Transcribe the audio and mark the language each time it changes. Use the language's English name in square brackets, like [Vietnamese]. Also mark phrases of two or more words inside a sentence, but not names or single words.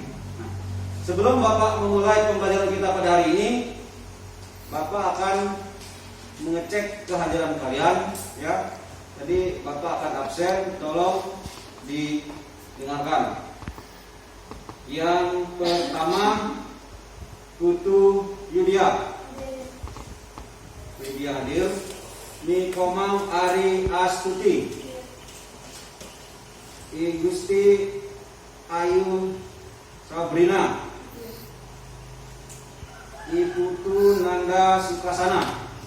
[Indonesian] Nah, sebelum Bapak memulai pembelajaran kita pada hari ini, Bapak akan mengecek kehadiran kalian, ya. Jadi Bapak akan absen, tolong didengarkan. Yang pertama, Putu Yudia. Yudia hadir. Nikomang Ari Astuti. I Gusti Ayu Sabrina. Iputu Nanda Sukasana.